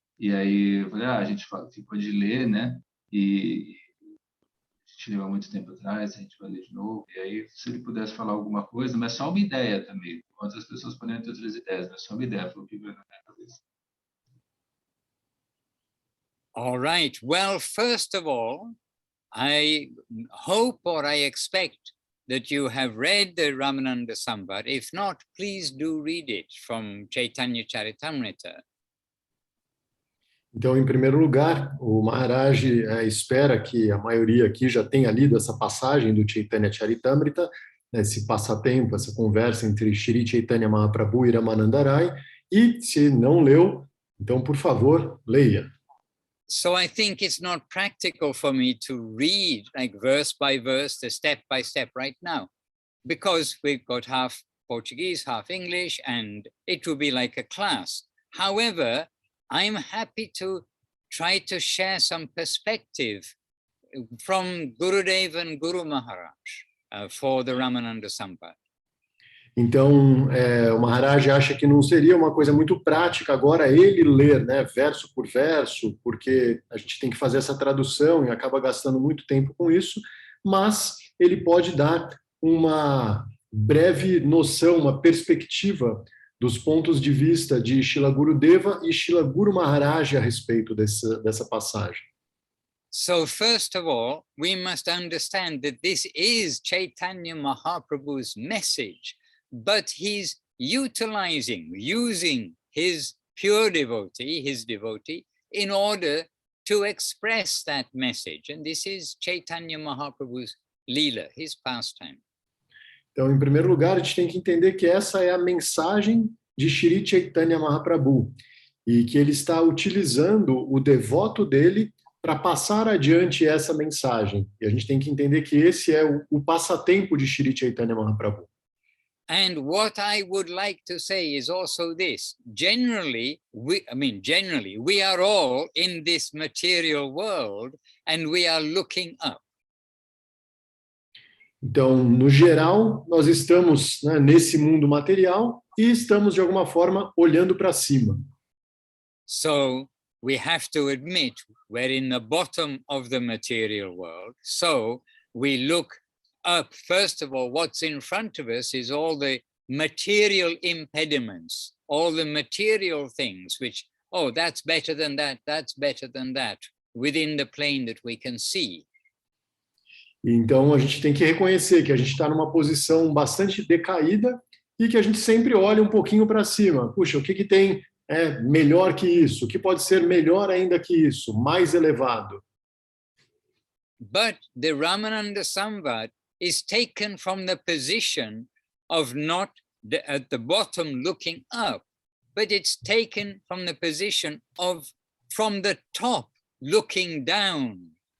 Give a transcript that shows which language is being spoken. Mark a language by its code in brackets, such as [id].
[pt] E aí eu falei, a gente ficou de ler, né? E a gente leu há muito tempo atrás, a gente vai ler de novo. E aí, se ele pudesse falar alguma coisa, mas só uma ideia também. Outras pessoas podem ter outras ideias, mas só uma ideia, foi o que veio na minha cabeça. [en] All right. Well, first of all, I hope or I expect that you have read the Ramananda Samvad. If not, please do read it from Chaitanya Charitamrita. [pt] Então, em primeiro lugar, o Maharaj espera que a maioria aqui já tenha lido essa passagem do Chaitanya Charitamrita, esse passatempo, essa conversa entre Shri Chaitanya Mahaprabhu e Ramananda Ray, e se não leu, então, por favor, leia. [en] So I think it's not practical for me to read like verse by verse, the step by step right now, because we've got half Portuguese, half English, and it will be like a class. However, I'm happy to try to share some perspective from Gurudev and Guru Maharaj for the Ramananda Samvad. [pt] Então, o Maharaj acha que não seria uma coisa muito prática agora ele ler, né, verso por verso, porque a gente tem que fazer essa tradução e acaba gastando muito tempo com isso, mas ele pode dar uma breve noção, uma perspectiva dos pontos de vista de Srila Gurudeva e Srila Guru Maharaj a respeito dessa passagem. [en] So first of all, we must understand that this is Chaitanya Mahaprabhu's message, but he's using his pure devotee, his devotee, in order to express that message. And this is Chaitanya Mahaprabhu's lila, his pastime. [pt] Então, em primeiro lugar, a gente tem que entender que essa é a mensagem de Shri Chaitanya Mahaprabhu e que ele está utilizando o devoto dele para passar adiante essa mensagem. E a gente tem que entender que esse é o passatempo de Shri Chaitanya Mahaprabhu. [en] And what I would like to say is also this. Generally, we are all in this material world and we are looking up. [pt] Então, no geral, nós estamos, né, nesse mundo material e estamos, de alguma forma, olhando para cima. [en] So, we have to admit we're in the bottom of the material world. So, we look up. First of all, what's in front of us is all the material impediments, all the material things which, oh, that's better than that, within the plane that we can see. [pt] Então, a gente tem que reconhecer que a gente está numa posição bastante decaída e que a gente sempre olha um pouquinho para cima. Puxa, o que tem melhor que isso? O que pode ser melhor ainda que isso? Mais elevado. [en] But the Ramananda Samvad is taken from the position of not at the bottom looking up, but it's taken from the position of from the top looking down.